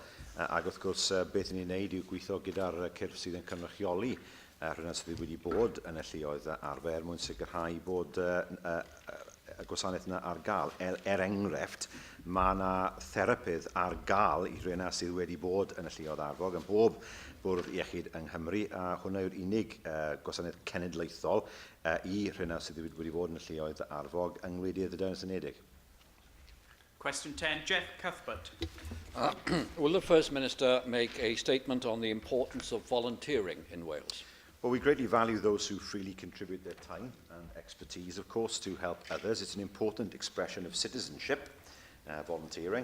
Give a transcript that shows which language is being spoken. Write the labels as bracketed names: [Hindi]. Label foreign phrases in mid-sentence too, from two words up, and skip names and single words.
[Welsh] Ac wrth gwrs beth ni'n neud yw gweithio gyda'r cyrff sydd yn cynrychioli rhywun sydd wedi bod yn y lluoedd arfer mwyn sicrhau bod y gwasanaeth yna ar gael. Enghraifft, mae yna therapydd ar gael i rhywun sydd wedi bod yn y lluoedd arfog yn bob bwrdd iechyd yng Nghymru, a hwnna yw'r unig gwasanaeth cenedlaethol i rhywun sydd wedi bod yn y lluoedd arfog yng Ngwledydd y Deyrnas Unedig. [English] Question 10, Jeff Cuthbert. Will the First Minister make a statement on the importance of volunteering in Wales? Well, we greatly value those who freely contribute their time and expertise, of course, to help others. It's an important expression of citizenship, volunteering.